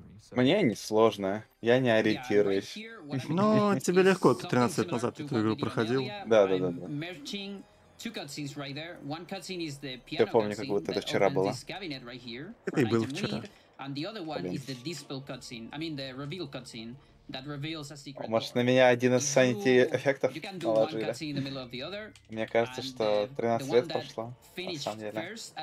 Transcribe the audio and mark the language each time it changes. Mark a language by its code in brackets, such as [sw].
[ru] Мне не сложно, я не ориентируюсь. Но тебе легко, ты 13 лет назад эту игру проходил. Да. Я помню, как вот это вчера было. Это и было вчера. [en] And the other one is the dispel cutscene. I mean the reveal cutscene that reveals a secret. [ru] Может, на меня один из Sanity эффектов наложили. Мне кажется, что 13 лет прошло, на самом деле.